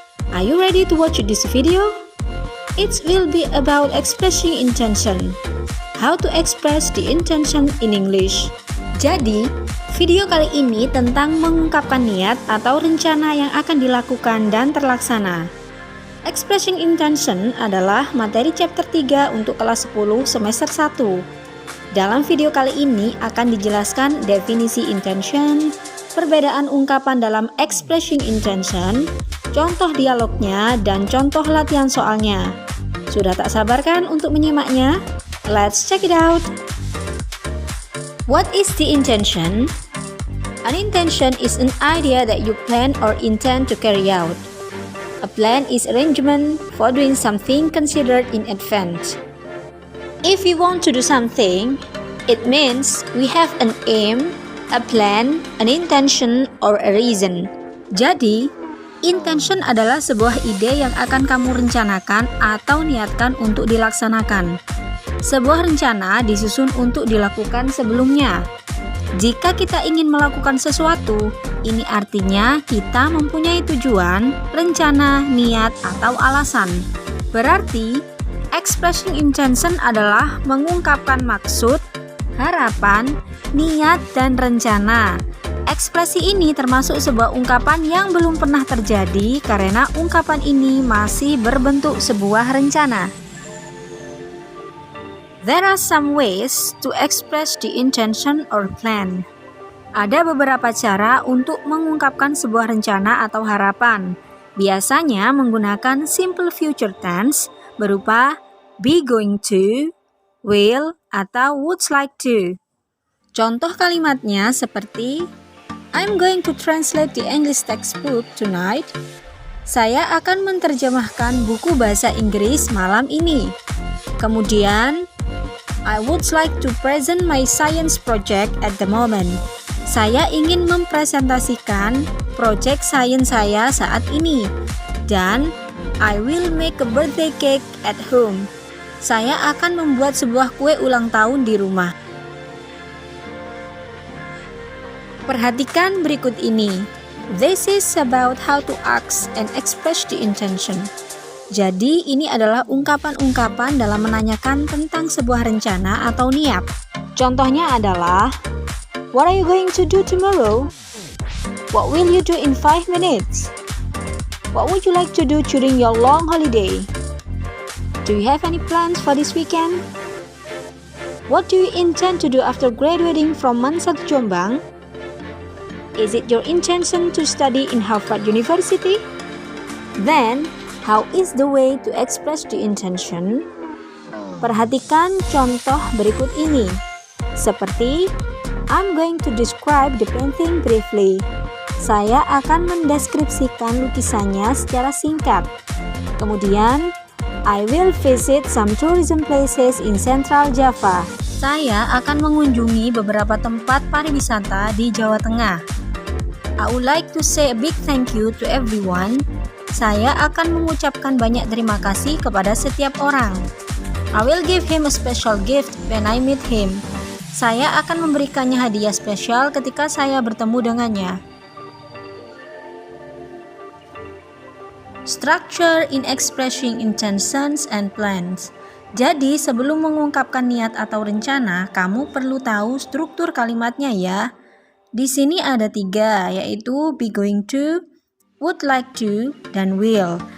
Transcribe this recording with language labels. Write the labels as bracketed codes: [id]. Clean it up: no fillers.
[en] Are you ready to watch this video? It will be about expressing intention. How to express the intention in English. [id] Jadi, video kali ini tentang mengungkapkan niat atau rencana yang akan dilakukan dan terlaksana. Expressing intention adalah materi chapter 3 untuk kelas 10 semester 1. Dalam video kali ini akan dijelaskan definisi intention, perbedaan ungkapan dalam expressing intention, contoh dialognya, dan contoh latihan soalnya. Sudah tak sabar kan untuk menyimaknya? [en] Let's check it out! What is the intention? An intention is an idea that you plan or intend to carry out. A plan is arrangement for doing something considered in advance. If we want to do something, it means we have an aim, a plan, an intention, or a reason. [id] Jadi, intention adalah sebuah ide yang akan kamu rencanakan atau niatkan untuk dilaksanakan. Sebuah rencana disusun untuk dilakukan sebelumnya. Jika kita ingin melakukan sesuatu, ini artinya kita mempunyai tujuan, rencana, niat, atau alasan. Berarti, expressing intention adalah mengungkapkan maksud, harapan, niat, dan rencana. Ekspresi ini termasuk sebuah ungkapan yang belum pernah terjadi karena ungkapan ini masih berbentuk sebuah rencana. [en] There are some ways to express the intention or plan. [id] Ada beberapa cara untuk mengungkapkan sebuah rencana atau harapan. Biasanya menggunakan simple future tense berupa be going to, will, atau would like to. Contoh kalimatnya seperti [en] I'm going to translate the English textbook tonight. [id] Saya akan menerjemahkan buku bahasa Inggris malam ini. Kemudian [en] I would like to present my science project at the moment. [id] Saya ingin mempresentasikan proyek sains saya saat ini. Dan [en] I will make a birthday cake at home. [id] Saya akan membuat sebuah kue ulang tahun di rumah. Perhatikan berikut ini. [en] This is about how to ask and express the intention. [id] Jadi, ini adalah ungkapan-ungkapan dalam menanyakan tentang sebuah rencana atau niat. Contohnya adalah, [en] what are you going to do tomorrow? What will you do in 5 minutes? What would you like to do during your long holiday? Do you have any plans for this weekend? What do you intend to do after graduating from Mansat Jombang? Is it your intention to study in Harvard University? Then, how is the way to express the intention? [id] Perhatikan contoh berikut ini. Seperti, [en] I'm going to describe the painting briefly. [id] Saya akan mendeskripsikan lukisannya secara singkat. Kemudian, [en] I will visit some tourism places in Central Java. [id] Saya akan mengunjungi beberapa tempat pariwisata di Jawa Tengah. [en] I would like to say a big thank you to everyone. [id] Saya akan mengucapkan banyak terima kasih kepada setiap orang. [en] I will give him a special gift when I meet him. [id] Saya akan memberikannya hadiah spesial ketika saya bertemu dengannya. [en] Structure in expressing intentions and plans. [id] Jadi, sebelum mengungkapkan niat atau rencana, kamu perlu tahu struktur kalimatnya ya. Di sini ada 3, yaitu be going to, would like to, dan will.